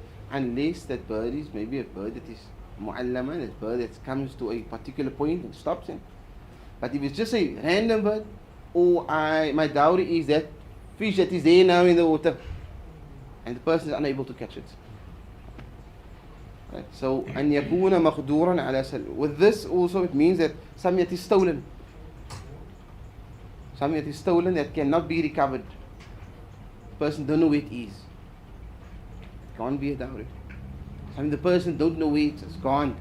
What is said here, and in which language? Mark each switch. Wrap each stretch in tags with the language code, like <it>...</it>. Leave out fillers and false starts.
<en>Unless that bird is maybe a bird that is mu'allama, that bird that comes to a particular point and stops him. But if it's just a random bird, or my dowry is that fish that is there now in the water, and the person is unable to catch it. Right? So,</en> <ar>أن يكون مقدورا على سلب.</ar> <en>With this also it means that something that is stolen. Something that is stolen that cannot be recovered. The person don't know where it is. It can't be a dowry. Something the person don't know where it is. It's gone.</en>